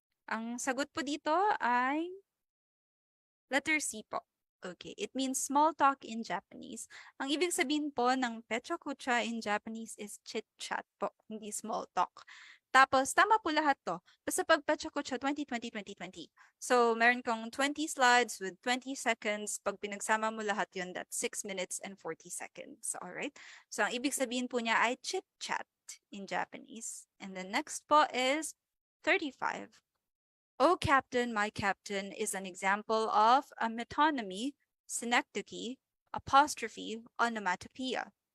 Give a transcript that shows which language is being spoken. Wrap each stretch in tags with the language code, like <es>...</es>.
<tl>Ang sagot po dito ay letter C po. Okay,</tl> <en>it means small talk in Japanese.</en> <tl>Ang ibig sabihin po ng Pecha Kucha in Japanese is chit-chat po, hindi small talk. Tapos, tama po lahat to. Basta pag Pecha Kucha 2020. So, meron kang 20 slides with 20 seconds. Pag pinagsama mo lahat yun,</tl> <en>that's 6 minutes and 40 seconds. Alright?</en> <tl>So, ang ibig sabihin po niya ay chit-chat in Japanese.</tl> <en>And the next po is 35. Oh, Captain, my Captain is an example of a metonymy, synecdoche, apostrophe, onomatopoeia.</en>